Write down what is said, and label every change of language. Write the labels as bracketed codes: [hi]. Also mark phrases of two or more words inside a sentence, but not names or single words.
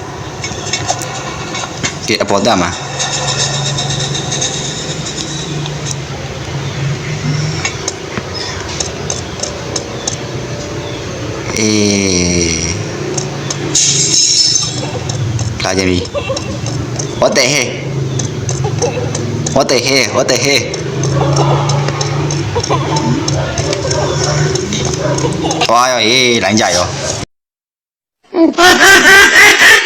[my] ကဲအပေါ်တက်မှာလာကြပြီ [en] What the heck What the heck What the heck [my] သွားရောရေးလိုင်းကြရော